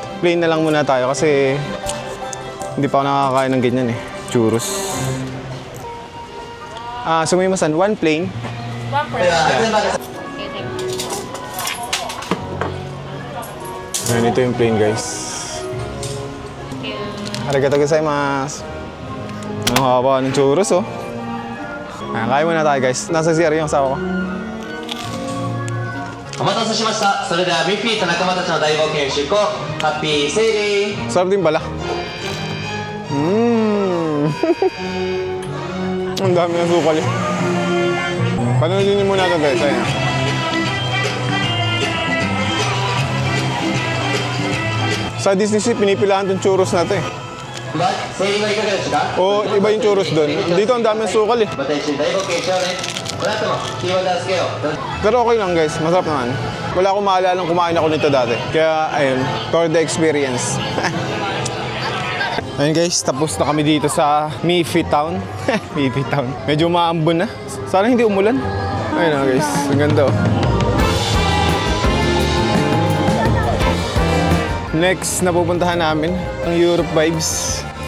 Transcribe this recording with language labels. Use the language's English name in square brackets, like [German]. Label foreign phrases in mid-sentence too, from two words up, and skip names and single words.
[Filipino] Plain na lang muna tayo kasi hindi pa ako nakakain ng ganyan eh. Churros. [Japanese] Sumimasan, 1 plain. [English] 1 per. Yeah. [Filipino] Ayan, ito yung plain guys. [Japanese] Arigatou gozaimasu. [Filipino] Ang haba ng churros oh. Ayan, kain muna tayo guys. Nasa CR yung asawa ko. [Japanese] お待たせしました。それではミッフィーと仲間たちの大冒険出航。ハッピーセーリー。 [Filipino] Sarap din pala. Ang dami ng sukal eh. Panoodin niyo muna ito guys. Ayan. Sa [English] Disney Sea, [Filipino] pinipilahan itong churros na ito eh. Oo, iba yung churros doon. Dito ang dami ng sukal eh. Pero okay lang guys, masarap naman. Wala akong maalalang kumain ako nito dati. Kaya ayun, [English] for the experience. [Filipino] Ayun guys, tapos na kami dito sa [English] Mifi Town. Mifi Town. [Filipino] Medyo maambon na. Sana hindi umulan. Ayun na guys, ang ganda oh. Next na pupuntahan namin, ang [English] Europe vibes.